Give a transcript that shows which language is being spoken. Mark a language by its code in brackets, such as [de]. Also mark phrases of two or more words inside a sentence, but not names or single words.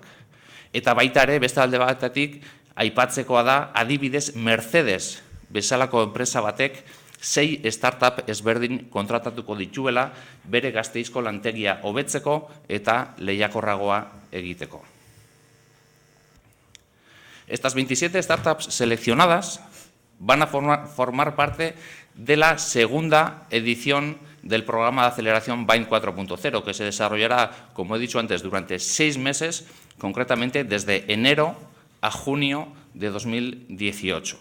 [eu] Eta baita ere, beste alde batetik, aipatzekoa da, adibidez Mercedes bezalako enpresa batek 6 startup ezberdin kontratatuko dituela bere Gasteizko lantegia hobetzeko eta lehiakorragoa egiteko. [es] Estas 27 startups seleccionadas van a formar parte de la segunda edición del programa de aceleración BIND 4.0, que se desarrollará, como he dicho antes, durante 6 meses, concretamente desde enero a junio de 2018.